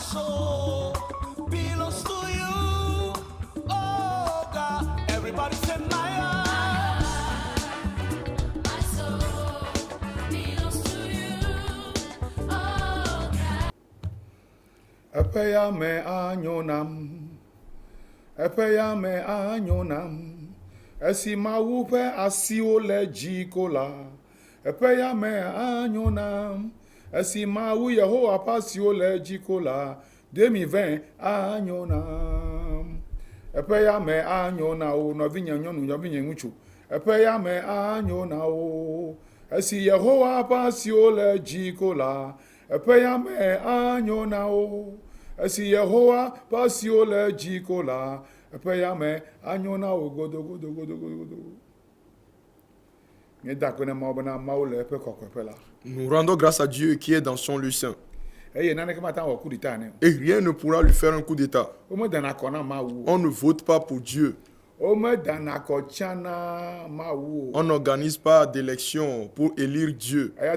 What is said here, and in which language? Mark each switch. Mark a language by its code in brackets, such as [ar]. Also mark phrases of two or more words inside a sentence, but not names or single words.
[en] soul belongs to you. Oh God, everybody say my soul belongs to you. Oh God. [ee] Epeya me anyonam. Epeya me anyonam. Esi mawu pe asiwo le jikola. Epeya me anyonam. Esi mawu Yehowa pe asiwo le jikola. 2020 anyonam. Epeya me anyona o novinye nyonu novinye ŋutsu. Epeya me anyona o. Esi Yehowa pe asiwo le jikola. Epeya me anyona o. Esi Yehowa pe asiwo le jikola. Epeya me anyona o godo. [fr] Nous rendons grâce à Dieu qui est dans son lieu saint. Et rien ne pourra lui faire un coup d'état. On ne vote pas pour Dieu. On n'organise pas d'élection pour élire Dieu.